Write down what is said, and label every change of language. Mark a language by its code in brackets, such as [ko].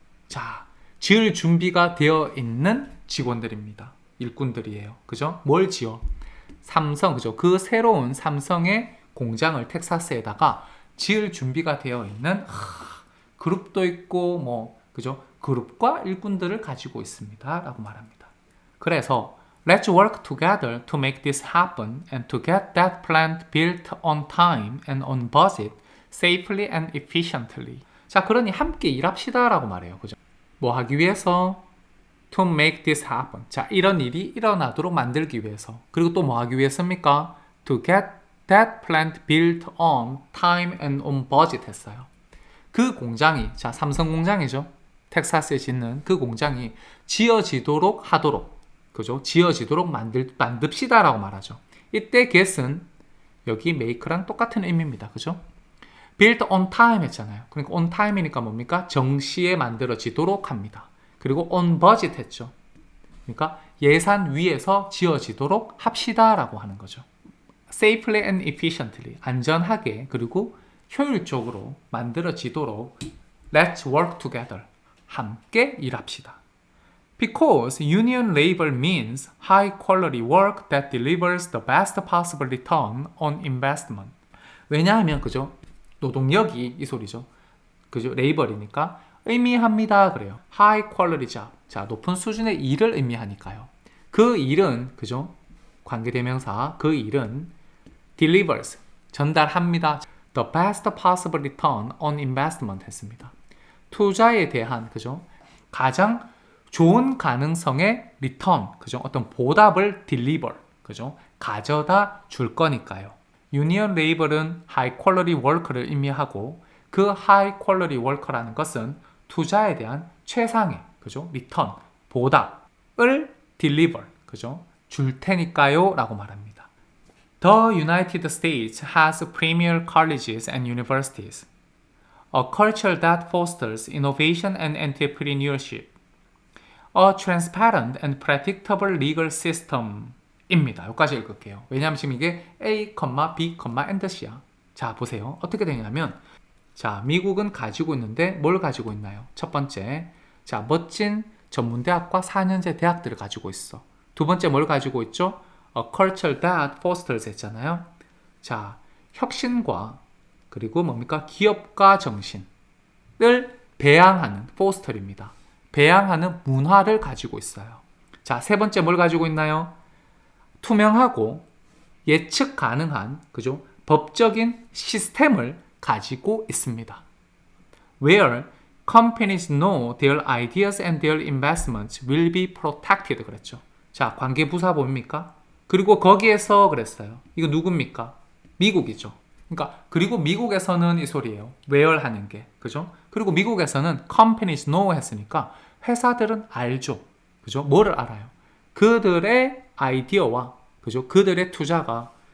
[ko] 자, 지을 준비가 되어 있는 직원들입니다. 일꾼들이에요. 그죠? 뭘 지어? 삼성, 그죠? 그 새로운 삼성의 공장을 텍사스에다가 지을 준비가 되어 있는 그룹도 있고 뭐 그죠? 그룹과 일꾼들을 가지고 있습니다. 라고 말합니다. 그래서 [en] Let's work together to make this happen and to get that plant built on time and on budget, safely and efficiently. [ko] 자, 그러니 함께 일합시다 라고 말해요. 그죠? 뭐 하기 위해서? [en] To make this happen. [ko] 자, 이런 일이 일어나도록 만들기 위해서. 그리고 또 뭐 하기 위해서입니까? [en] To get that plant built on time and on budget [ko] 했어요. 그 공장이, 자, 삼성 공장이죠. 텍사스에 짓는 그 공장이 지어지도록 하도록, 그죠? 지어지도록 만듭시다 라고 말하죠. 이때 get은 여기 make랑 똑같은 의미입니다. 그죠? [en] build on time [ko] 했잖아요. 그러니까 on time이니까 뭡니까? 정시에 만들어지도록 합니다. 그리고 on budget 했죠. 그러니까 예산 위에서 지어지도록 합시다 라고 하는 거죠. [en] safely and efficiently, [ko] 안전하게 그리고 효율적으로 만들어지도록 [en] let's work together, [ko] 함께 일합시다. [en] Because union labor means high quality work that delivers the best possible return on investment. [ko] 왜냐하면 그죠? 노동력이 이 소리죠. 그죠? 레이벌이니까 의미합니다. 그래요. [en] high quality job. [ko] 자, 높은 수준의 일을 의미하니까요. 그 일은 그죠? 관계대명사 그 일은 delivers 전달합니다. [en] The best possible return on investment [ko] 했습니다. 투자에 대한 그죠? 가장 좋은 가능성의 return, 그죠? 어떤 보답을 deliver, 그죠? 가져다 줄 거니까요. [en] Union labor [ko] 은 high quality worker를 의미하고 그 high quality worker라는 것은 투자에 대한 최상의, 그죠? return, 보답을 deliver, 그죠? 줄 테니까요 라고 말합니다. [en] The United States has premier colleges and universities, a culture that fosters innovation and entrepreneurship, a transparent and predictable legal system [ko] 입니다. 여기까지 읽을게요. 왜냐하면 지금 이게 A, B, and C야. 자, 보세요. 어떻게 되냐면 자, 미국은 가지고 있는데 뭘 가지고 있나요? 첫 번째, 자, 멋진 전문대학과 4년제 대학들을 가지고 있어. 두 번째 뭘 가지고 있죠? [en] A culture that fosters [ko] 했잖아요. 자, 혁신과 그리고 뭡니까? 기업가 정신을 배양하는 foster입니다. 배양하는 문화를 가지고 있어요. 자, 세 번째 뭘 가지고 있나요? 투명하고 예측 가능한 그죠? 법적인 시스템을 가지고 있습니다. [en] Where companies know their ideas and their investments will be protected [ko] 그랬죠. 자, 관계부사 뭡니까? 그리고 거기에서 그랬어요. 이거 누굽니까? 미국이죠. 그러니까 그리고 미국에서는 이 소리예요. where 하는 게 그죠? 그리고 미국에서는 companies know 했으니까 회사들은 알죠. 그죠? 뭐를 알아요? 그들의 아이디어와 그죠? 그들의 투자가